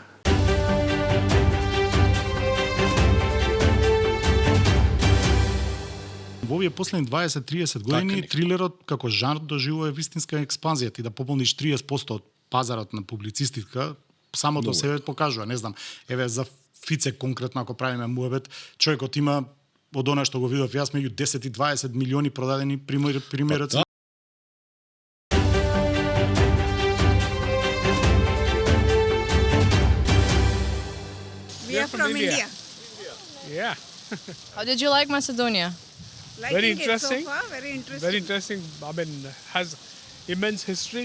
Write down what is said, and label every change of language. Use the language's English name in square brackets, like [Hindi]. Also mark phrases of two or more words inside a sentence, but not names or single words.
[Macedonian] Во овие последни 20-30 години трилерот како жанр доживува вистинска експанзија. Ти да пополниш 30% од пазарот на публицистика, самото себе покажува. Не знам, еве за Фице конкретно, ако правиме муабет, човекот има од она што го видов јас меѓу 10 и 20 милиони продадени примероци. [English] We are from India. Yeah. How did you like Macedonia? Liking Very it interesting. so far, very interesting. Very interesting. I mean, has immense history.